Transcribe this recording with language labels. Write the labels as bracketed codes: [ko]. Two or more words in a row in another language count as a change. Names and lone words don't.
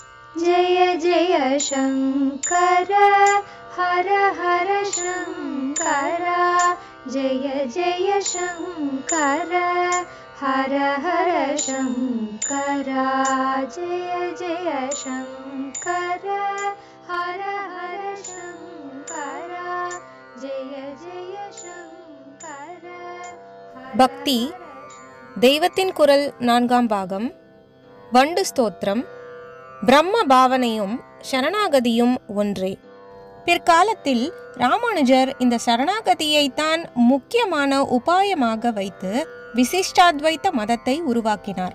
[sa] जय जय शङ्कर हर हर शङ्कर जय जय शङ्कर हर हर शङ्कर जय जय शङ्कर हर हर शङ्कर जय जय शङ्कर [ta] பக்தி தெய்வத்தின் குரல் 4ஆம் பாகம். வண்டு ஸ்தோத்திரம். பிரம்ம பாவனையும் சரணாகதியும் ஒன்றே. பிற்காலத்தில் ராமானுஜர் இந்த சரணாகதியைத்தான் முக்கியமான உபாயமாக வைத்து விசிஷ்டாத்வைத்த மதத்தை உருவாக்கினார்.